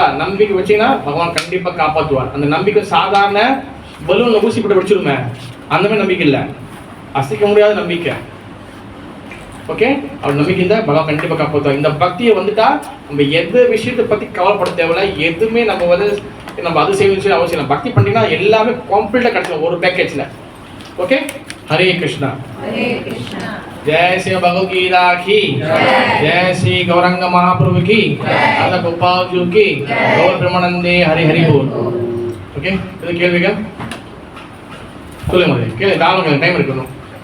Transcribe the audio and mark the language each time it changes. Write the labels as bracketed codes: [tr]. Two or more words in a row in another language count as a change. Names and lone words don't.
[ta] நம்பிக்கை வச்சீங்கன்னா பகவான் கண்டிப்பாக காப்பாற்றுவார். அந்த நம்பிக்கை சாதாரண பலூன்ல ஊசி போட்டு வச்சிருமே அந்த மாதிரி நம்பிக்கை இல்லை, அசைக்க முடியாத நம்பிக்கை. ஓகே, அவர் நம்பிக்கை இருந்தால் பகவான் கண்டிப்பாக காப்பாற்றுவார். இந்த பக்தியை வந்துட்டா நம்ம எந்த விஷயத்தை பற்றி கவலைப்பட தேவையில்ல. எதுவுமே நம்ம வந்து நம்ம அது செய்யணும் அவசியம் இல்லை. பக்தி பண்ணிங்கன்னா எல்லாமே கம்ப்ளீட்டாக கிடைச்சிடும் ஒரு பேக்கேஜில். ஓகே, [hi] हरे कृष्णा जय श्री भगवद गीता की जय श्री गौरंग महाप्रभु की राधा गोपाल जी की गौर ब्रह्मानंदे हरि हरि बोल. ओके, [ta] இது கேள்விகள் சொல்லுங்க. கேள்வி தாராளமாக டைம் இருக்கணும்.